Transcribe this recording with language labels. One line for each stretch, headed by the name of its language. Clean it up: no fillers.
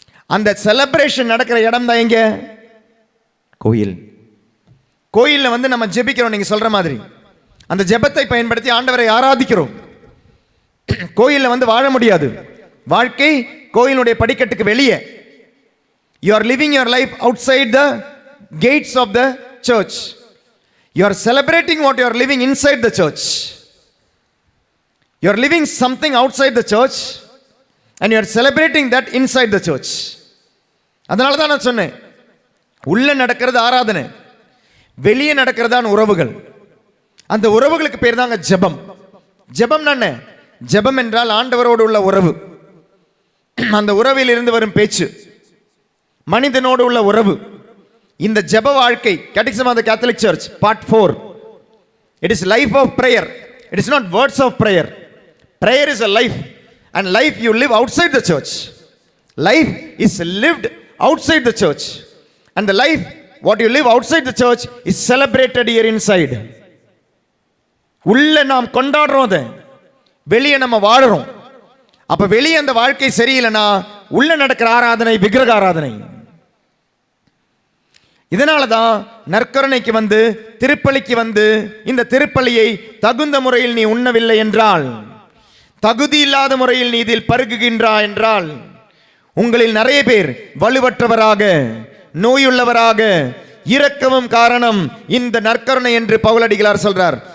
Tamil: அந்த செலிப்ரேஷன் நடக்கிற இடம் தான் எங்க? கோயில். கோயில்ல வந்து நம்ம ஜெபிக்கிறோம், நீங்க சொல்ற மாதிரி அந்த ஜெபத்தை பயன்படுத்தி ஆண்டவரை ஆராதிக்கிறோம். கோயில்ல வந்து வாழ முடியாது. வாழ்க்கை கோயிலுடைய படிக்கட்டுக்கு வெளியே.
English: You are living your life outside the gates of the church. You are celebrating what you are living inside the church. You are living something outside the church and you are celebrating that inside the church. அதனால தான் நான் சொன்னேன், உள்ள நடக்கிறது ஆராதனை, வெளியே நடக்கிறதான உறவுகள். அந்த உறவுகளுக்கு பேர் தாங்க ஜெபம். ஜெபம் என்ன? ஜெபம் என்றால் ஆண்டவரோடு உள்ள உறவு. அந்த உறவில் இருந்து வரும் பேச்சு, மனிதனோடு உள்ள உறவு. இந்த ஜெப வாழ்க்கை, Catechism of the Catholic Church part 4, it is life of prayer. It is not words of prayer. Prayer is a life, and life you live outside the church. Life is lived outside the church, and the life what you live outside the church is celebrated here inside.
Tamil: உள்ள நாம் கொண்டாடுறோம், அதை வெளியே நம்ம வாழறோம். அப்ப வெளியே அந்த வாழ்க்கை சரியில்லைனா உள்ள நடக்கிற ஆராதனை விக்கிரக ஆராதனை. இதனாலதான் நற்கருணைக்கு வந்து, திருப்பலிக்கு வந்து, இந்த திருப்பலியை தகுந்த முறையில் நீ உண்ணவில்லை என்றால், தகுதி இல்லாத முறையில் நீ இதில் பருகுகின்றாய் என்றால், உங்களில் நிறைய பேர் வலுவற்றவராக, நோயுள்ளவராக இறக்கவும் காரணம் இந்த நற்கருணை என்று பவுலடிகளார் சொல்றார்.